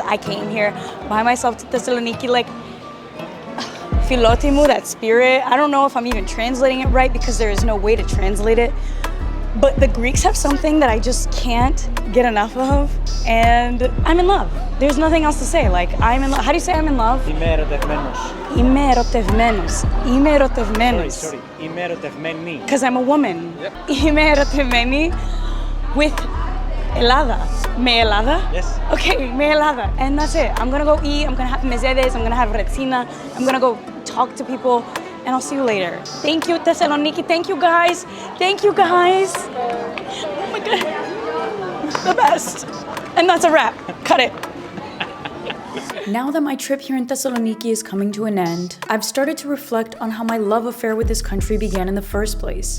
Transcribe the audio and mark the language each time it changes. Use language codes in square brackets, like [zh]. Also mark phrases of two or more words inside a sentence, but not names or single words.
[en] I came here by myself to Thessaloniki, like Philotimo, that spirit. I don't know if I'm even translating it right because there is no way to translate it. But the Greeks have something that I just can't get enough of, and I'm in love. There's nothing else to say. Like, I'm in love. How do you say I'm in love? [el] Είμαι ερωτευμένος. Είμαι ερωτευμένος. Είμαι ερωτευμένος. Sorry. Είμαι ερωτευμένη. [en] Because I'm a woman. [el] Είμαι ερωτευμένη [en] with [el] Ελλάδα. Με Ελλάδα? [en] Yes. [el] Okay, με Ελλάδα. [en] And that's it. I'm gonna go eat, I'm gonna have mezedes, I'm gonna have retsina, I'm gonna go talk to people, and I'll see you later. Thank you, Thessaloniki. Thank you, guys. Thank you, guys. Oh my God. The best. And that's a wrap. Cut it. Now that my trip here in Thessaloniki is coming to an end, I've started to reflect on how my love affair with this country began in the first place.